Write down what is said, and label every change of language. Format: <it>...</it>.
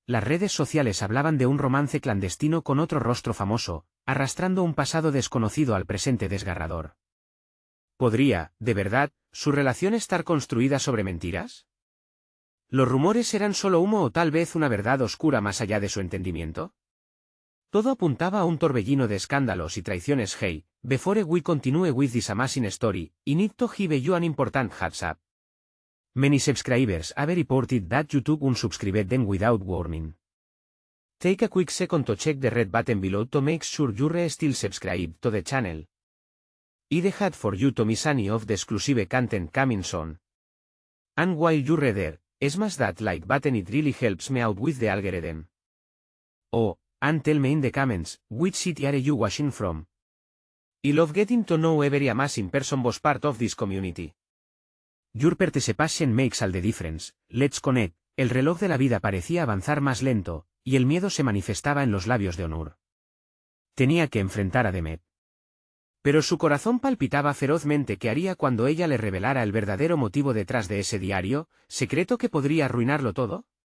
<es>Las redes sociales hablaban de un romance clandestino con otro rostro famoso, arrastrando un pasado desconocido al presente desgarrador. ¿Podría, de verdad, su relación estar construida sobre mentiras? ¿Los rumores eran solo humo o tal vez una verdad oscura más allá de su entendimiento? Todo apuntaba a un torbellino de escándalos y traiciones.</es> <en>Hey, before we continue with this amazing story, I need to give you an important heads up. Many subscribers have reported that YouTube unsubscribed them without warning. Take a quick second to check the red button below to make sure you're still subscribed to the channel. I'd hate for you to miss any of the exclusive content coming soon. And while you're there, smash that like button, it really helps me out with the algorithm. Oh, and tell me in the comments, which city are you watching from? I love getting to know every amazing person was part of this community. Your participation makes all the difference. Let's connect.</en> <es>El reloj de la vida parecía avanzar más lento, y el miedo se manifestaba en los labios de Onur. Tenía que enfrentar a Demet. Pero su corazón palpitaba ferozmente. ¿Qué haría cuando ella le revelara el verdadero motivo detrás de ese diario, secreto que podría arruinarlo todo?</es>